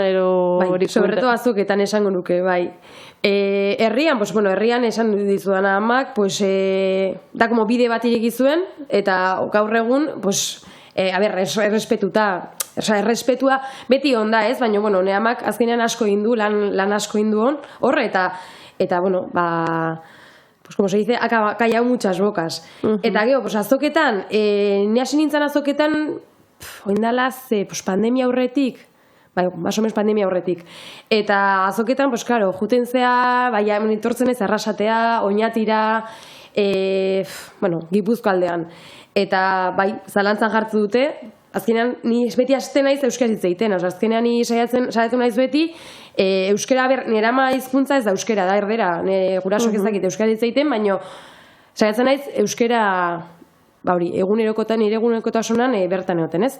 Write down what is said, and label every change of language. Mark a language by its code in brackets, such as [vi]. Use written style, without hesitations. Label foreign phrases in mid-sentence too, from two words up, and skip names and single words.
[eu] Bai, sobreto azoketan esango nuke, bai. Herrian, [es] pues, bueno, [eu] herrian esan dizudana amak, pues, da como bide bat ireki zuen, eta gaur egun, pues, errespetua beti onda, ez? Baina, bueno, ne amak azkenean asko indu, lan asko indu hor, eta, bueno, [es] pues como se dice, ha callado muchas bocas. [eu] Eta gero, pues azoketan, ni hasi nintzen azoketan, oindala pues pandemia aurretik, bai, [es] más o menos [eu] pandemia aurretik. Eta azoketan, [es] pues claro, [eu] juten zea, bai, etortzen ez arrasatea, Oñatira, bueno, Gipuzko aldean. Eta bai, zalantzan jartzu dute, azkenean ni beti hasten naiz euskara hitz egiten, azkenean ni saiatu naiz beti euskara nire ama hizkuntza ez da euskara, da erdera, gurasok ez dakit euskara hitz egiten, baina saiatzen naiz euskara hori, nire egunerokotasunan bertan egoten, ez?